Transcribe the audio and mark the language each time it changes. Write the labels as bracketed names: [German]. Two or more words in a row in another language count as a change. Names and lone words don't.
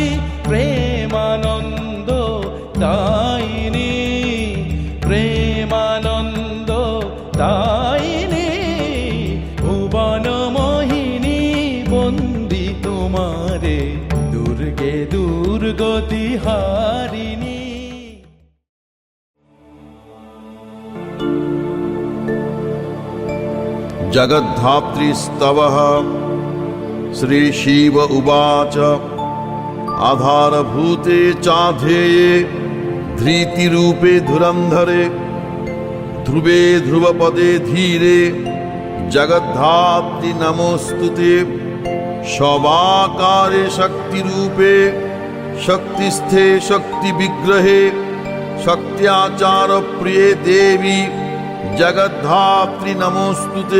[Bangla] প্রেমানন্দ দায়িনী, প্রেমানন্দ দায়িনী। ভুবন মোহিনী বন্দি তোমারে, দুর্গে দুর্গতি হারিণী। [Sanskrit] जगद्धात्रीस्तवः श्रीशिव उवाच आधारभूते चाध्येये धृतिरूपे धुरन्धरे ध्रुवे ध्रुवपदे धीरे जगद्धात्री नमोस्तुते शवाकारे शक्तिरूपे शक्तिस्थे शक्तिविग्रहे शक्त्याचार प्रिये देवी जगद्धात्री नमोस्तुते